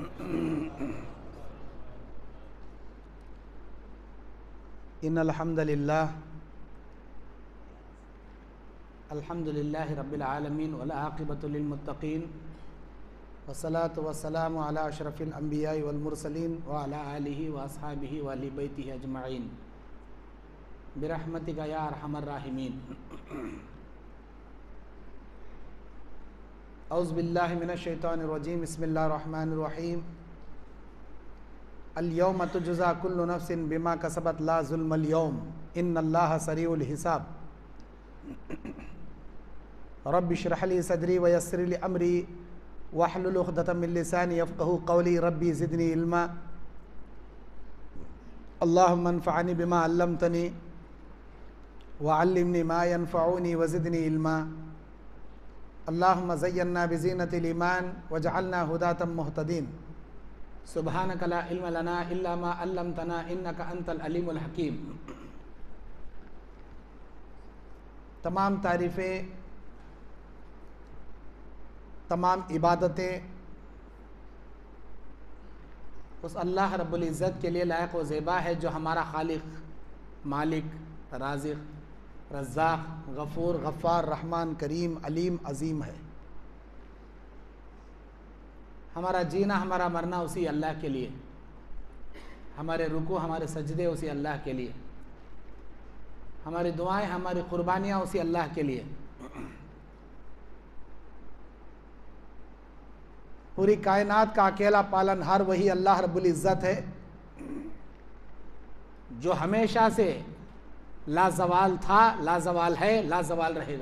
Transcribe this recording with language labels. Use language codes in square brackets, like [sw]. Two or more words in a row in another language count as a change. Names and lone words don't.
[ar] إن الحمد لله الحمد لله رب العالمين والعاقبة للمتقين والصلاة والسلام على أشرف الأنبياء والمرسلين وعلى آله وأصحابه وأهل بيته أجمعين برحمتك يا أرحم الراحمين. أعوذ بالله من الشيطان الرجيم. بسم الله الرحمن الرحيم اليوم تجزى كل نفس بما كسبت لا ظلم اليوم إن الله سريع الحساب. رب اشرح لي صدري ويسر لي أمري واحلل عقدة من لساني يفقهوا قولي. رب زدني علما. اللهم انفعني بما علمتني وعلمني ما ينفعني وزدني علما. اللهم زينا بزينة الإيمان واجعلنا هداة مهتدين. سبحانك لا علم لنا إلا ما علمتنا إنك أنت العليم الحكيم. [ur] تمام تعریفیں، تمام عبادتیں اس اللہ رب العزت کے لیے لائق و زیبا ہے جو ہمارا خالق، مالک, رازق، رزاق، غفور، غفار, رحمان، کریم، علیم، عظیم ہے. ہمارا جینا، ہمارا مرنا اسی اللہ کے لیے، ہمارے رکوع، ہمارے سجدے اسی اللہ کے لیے، ہماری دعائیں، ہماری قربانیاں اسی اللہ کے لیے. پوری کائنات کا اکیلا پالنہار وہی اللہ رب العزت ہے جو ہمیشہ سے لازوال تھا، لازوال ہے، لازوال رہے گا.